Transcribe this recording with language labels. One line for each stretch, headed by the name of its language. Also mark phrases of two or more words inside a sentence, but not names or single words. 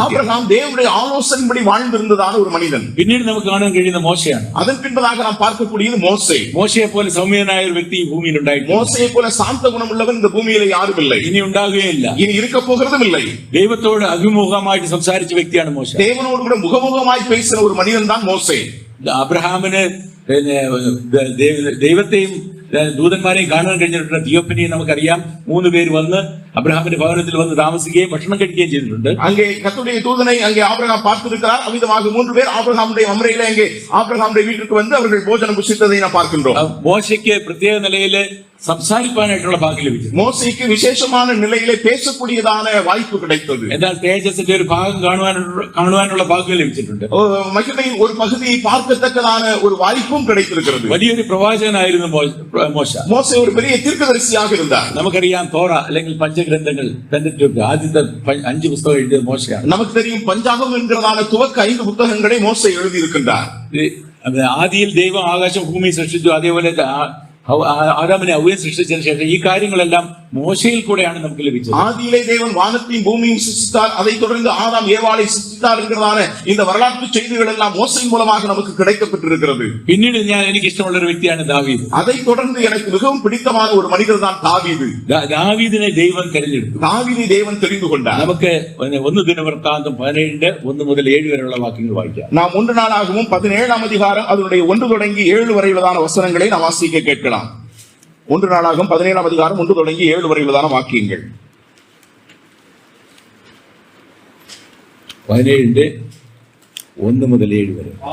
Tamil: ஆபிரகாம் தேவனுடைய ஆலோசனைப்படி வாழ்ந்திருந்ததான ஒரு மனிதன்.
Malayalam: പിന്നീട് നമുക്ക് കാണാൻ കഴിയുന്ന മോശയാണ്.
Tamil: அதன் பின்பதாக நாம் பார்க்கக்கூடியது மோசே.
Malayalam: മോശയെ പോലെ സൗമ്യനായ ഒരു വ്യക്തി ഈ ഭൂമിയിൽ ഉണ്ടായിട്ടുണ്ട്.
Tamil: மோசையை போல சாந்த குணம் உள்ளவன் இந்த பூமியில யாரும் இல்லை,
Malayalam: ഇനി ഉണ്ടാകുകയില്ല.
Tamil: இனி இருக்க போகிறதும் இல்லை.
Malayalam: ദൈവത്തോട് അഭിമുഖമായിട്ട് സംസാരിച്ച വ്യക്തിയാണ് മോശ.
Tamil: தேவனோடு கூட முகமுகமாய் பேசின ஒரு மனிதன் தான் மோசே.
Malayalam: അബ്രഹാമിന് ദൈവത്തെയും ദൂതന്മാരെയും കാണാൻ കഴിഞ്ഞിട്ടുള്ള തിയോപ്പനിയെ നമുക്കറിയാം. 3 പേര് വന്ന് അബ്രഹാമിന്റെ ഭവനത്തിൽ വന്ന് താമസിക്കുകയും ഭക്ഷണം കഴിക്കുകയും ചെയ്തിട്ടുണ്ട്.
Tamil: அங்கே கர்த்தருடைய தூதனை அங்கே ஆபிரகாம் பார்த்திருக்கிறார். அவ்விதமாக 3 பேர் ஆபிரகாமுடைய மம்ரேயிலே அங்கே ஆபிரகாமுடைய வீட்டுக்கு வந்து அவர்கள் போஜனம் புசித்ததை நாம் பார்க்கின்றோம்.
Malayalam: മോശയ്ക്ക് പ്രത്യേക നിലയിൽ സംസാരിക്കാനായിട്ടുള്ള ഭാഗ്യം ലഭിച്ചു.
Tamil: மோசேக்கு விசேஷமான நிலையிலே பேசக்கூடியதான வாய்ப்பு கிடைத்தது.
Malayalam: എന്നാൽ തേജസ്സിന്റെ ഒരു ഭാഗം കാണുവാനുള്ള ഭാഗ്യം ലഭിച്ചിട്ടുണ്ട്.
Tamil: மகிமையின் ஒரு பகுதியை பார்க்கத்தக்கதான ஒரு வாய்ப்பும் கிடைத்திருக்கிறது.
Malayalam: വലിയൊരു പ്രവാചകനായിരുന്നു മോശ.
Tamil: மோசே ஒரு பெரிய தீர்க்கதரிசியாக இருந்தார்.
Malayalam: നമുക്കറിയാം തോറ അല്ലെങ്കിൽ പഞ്ചഗ്രന്ഥങ്ങൾ പെന്തക്കോസ്ത് ആദ്യത്തെ 5 പുസ്തകം എഴുതിയത് മോശയാണ്.
Tamil: நமக்கு தெரியும் பஞ்சாகம் என்கிறதான துவக்க 5 புத்தகங்களை மோசே எழுதி இருக்கின்றார்.
Malayalam: ആദിയിൽ ദൈവം ആകാശം ഭൂമി സൃഷ്ടിച്ചു, അതേപോലെ ആദാമിനെ അവ്വയും സൃഷ്ടിച്ചതിന് ശേഷം ഈ കാര്യങ്ങളെല്ലാം മോശയിൽ കൂടെയാണ് നമുക്ക് ലഭിച്ചത്.
Tamil: ஆதியிலே தேவன் வானத்தையும் பூமியையும் சிருஷ்டித்தார். அதைத் தொடர்ந்து ஆதாம் ஏவாளை சிருஷ்டித்தார் என்கிறதான இந்த வரலாற்று செய்திகள் எல்லாம் மோசையின் மூலமாக நமக்கு கிடைக்கப்பட்டிருக்கிறது.
Malayalam: പിന്നീട് എനിക്ക് ഇഷ്ടമുള്ള ഒരു വ്യക്തിയാണ് ദാവീദ്.
Tamil: அதைத் தொடர்ந்து எனக்கு மிகவும் பிடித்தமான ஒரு மனிதர் தான் தாவீது.
Malayalam: ദാവീദിനെ ദൈവം തെരഞ്ഞെടുത്തു.
Tamil: தாவீதை தேவன் தெரிந்து கொண்டார்.
Malayalam: നമുക്ക് 1 ദിനവൃത്താന്തം 17 1 മുതൽ 7 വരെയുള്ള വാക്യങ്ങൾ വായിക്കാം.
Tamil: நாம் 1 நாளாகவும் 17ஆம் அதிகாரம் அதனுடைய 1 தொடங்கி 7 வரையிலான வசனங்களை நாம் வாசிக்க கேட்கலாம். 1 நாளாகவும் 17ஆம் அதிகாரம் 1 தொடங்கி 7 வரையிலான வாக்கியங்கள். 17 1 முதல் 7 வரை.